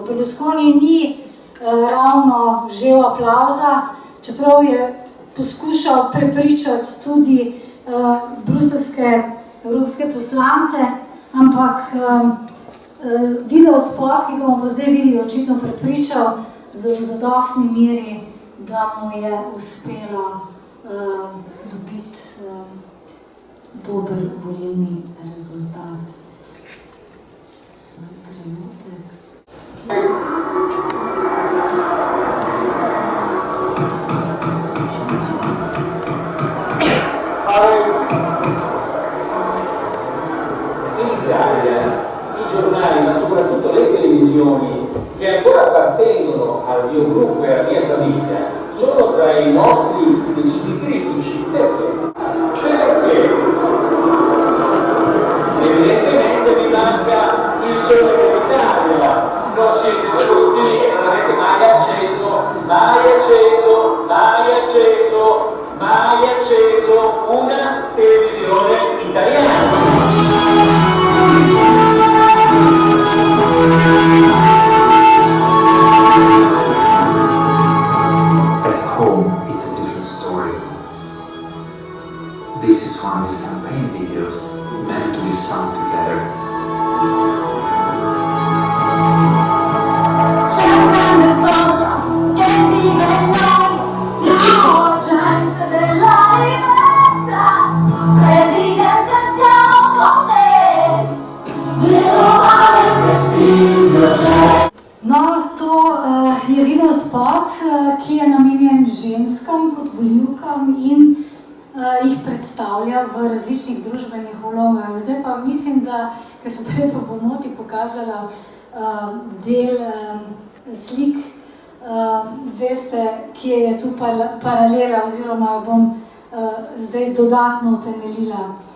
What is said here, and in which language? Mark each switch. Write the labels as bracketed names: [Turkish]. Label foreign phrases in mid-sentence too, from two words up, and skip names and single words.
[Slovenian] Berlusconi ni ravno žel aplavza, čeprav je poskušal prepričati tudi bruseljske evropske poslance, ampak videospot, ki ga bomo pa zdaj videli, očitno prepričal v zadostni meri, da mu je uspelo dobiti dober volilni rezultat. Samo trenutek. [Italian] In Italia i giornali, ma soprattutto le televisioni che ancora appartengono al mio gruppo e alla mia famiglia, sono tra i nostri più decisi critici. Perché? Evidentemente mi manca il sole dell'Italia, non siete venuti e non avete mai acceso una televisione italiana. [English] At home, it's a different story. This is one of his campaign videos, meant to be sung together. [Italian] C'è un grande sogno che vive in noi, siamo gente della libertà, Presidente siamo con te, meno male che Silvio c'è. [Slovenian] No, to je video spot, ki je namenjen ženskam kot volivkam in jih predstavlja v različnih družbenih vlogah. Zdaj pa mislim, da, ker sem prej po pomoti pokazala del slik, veste, kje je tu paralela oziroma jo bom zdaj dodatno utemeljila.